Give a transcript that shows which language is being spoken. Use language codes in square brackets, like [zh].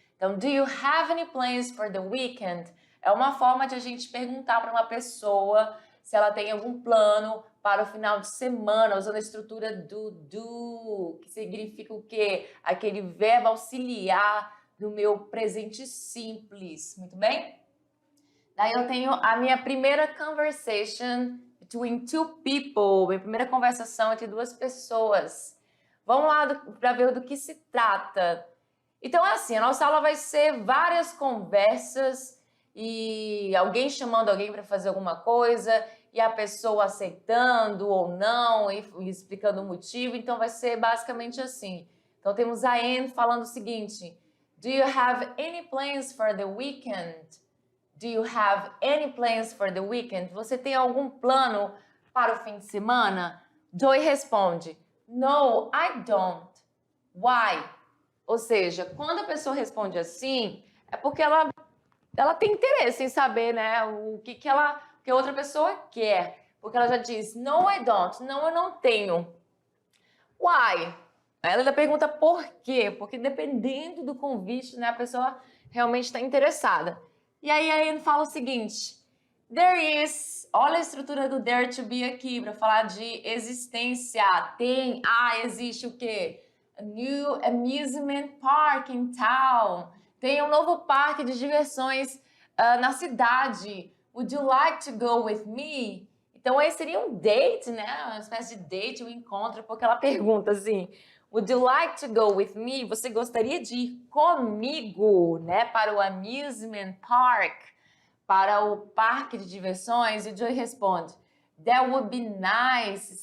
[en] Então, do you have any plans for the weekend? [pt] É uma forma de a gente perguntar para uma pessoa se ela tem algum plano para o final de semana, usando a estrutura do, que significa o quê? Aquele verbo auxiliar do meu presente simples, muito bem? Daí eu tenho a minha primeira [en] conversation between two people, [pt] minha primeira conversação entre duas pessoas. Vamos lá para ver do que se trata. Então é assim, a nossa aula vai ser várias conversas e alguém chamando alguém para fazer alguma coisa e a pessoa aceitando ou não e explicando o motivo. Então vai ser basicamente assim. Então temos a Anne falando o seguinte: [en] Do you have any plans for the weekend? Do you have any plans for the weekend? [pt] Você tem algum plano para o fim de semana? Joy responde: [en] No, I don't. Why? [pt] Ou seja, quando a pessoa responde assim, é porque ela tem interesse em saber, né, o que a outra pessoa quer. Porque ela já diz, [en] no, I don't. [pt] Não, eu não tenho. [en] Why? [pt] Ela ainda pergunta por quê. Porque dependendo do convite, né, a pessoa realmente está interessada. E aí a Anne fala o seguinte, [en] there is, [pt] olha a estrutura do there to be aqui, para falar de existência. Tem, existe o quê? [en] A new amusement park in town. [pt] Tem um novo parque de diversões na cidade. [en] Would you like to go with me? [pt] Então, esse seria um date, né? Uma espécie de date, um encontro, porque ela pergunta assim, [en] Would you like to go with me? [pt] Você gostaria de ir comigo, né? Para o amusement park, para o parque de diversões? E Joy responde, [en] That would be nice.